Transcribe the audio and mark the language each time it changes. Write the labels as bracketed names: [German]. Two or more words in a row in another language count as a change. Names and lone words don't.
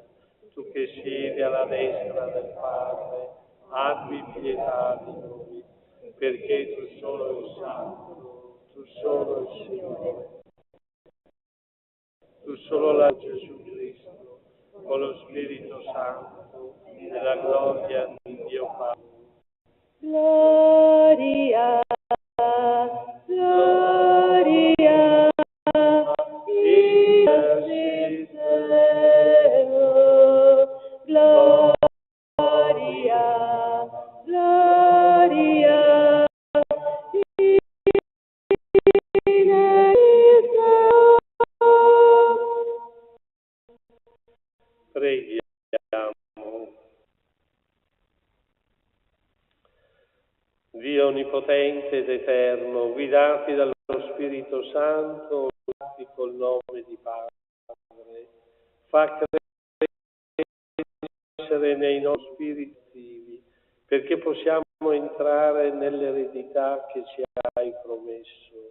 [Italian] Tu che siedi alla destra del Padre, abbi pietà di noi, perché tu solo il Santo, tu solo il Signore, tu solo la Gesù Cristo, con lo Spirito Santo, nella gloria di Dio Padre. [Latin] Gloria, gloria, in excelsis Deo. Gloria, gloria, in excelsis Deo. [Italian] Preghiamo. Dio Onnipotente ed Eterno, guidati dallo Spirito Santo, guidati col nome di Padre, fa crescere nei nostri spiriti, perché possiamo entrare nell'eredità che ci hai promesso.